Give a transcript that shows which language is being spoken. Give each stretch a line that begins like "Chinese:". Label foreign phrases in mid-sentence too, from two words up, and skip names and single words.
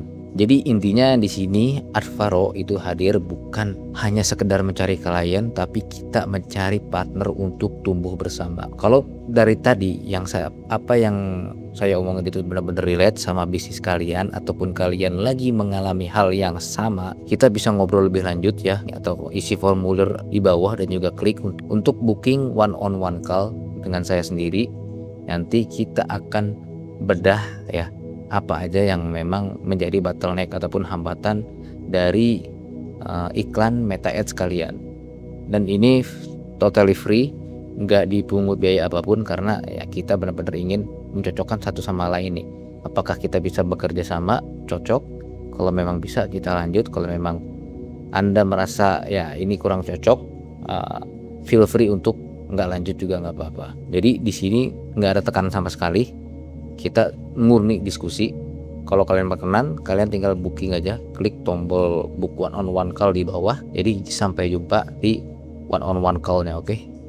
Indonesian: Jadi intinya di sini Advaro itu hadir bukan hanya sekedar mencari klien, tapi kita mencari partner untuk tumbuh bersama. Kalau dari tadi yang saya omongin itu benar-benar relate sama bisnis kalian, ataupun kalian lagi mengalami hal yang sama, kita bisa ngobrol lebih lanjut ya, atau isi formulir di bawah dan juga klik untuk
English: booking one-on-one call
Indonesian: dengan saya sendiri. Nanti kita akan bedah ya apa aja yang memang menjadi bottleneck ataupun hambatan dari iklan Meta Ads kalian. Dan ini
English: totally free,
Indonesian: nggak dipungut biaya apapun, karena ya kita benar-benar ingin mencocokkan satu sama lain nih. Apakah kita bisa bekerja sama, cocok? Kalau memang bisa kita lanjut, kalau memang Anda merasa ya ini kurang cocok,
English: feel free
Indonesian: untuk nggak lanjut juga nggak apa-apa. Jadi di sini nggak ada tekanan sama sekali. Kita murni diskusi. Kalau kalian berkenan, kalian tinggal booking aja, klik tombol
English: book one on one call
Indonesian: di bawah. Jadi sampai jumpa di
English: one on one call-
Indonesian: nya, oke?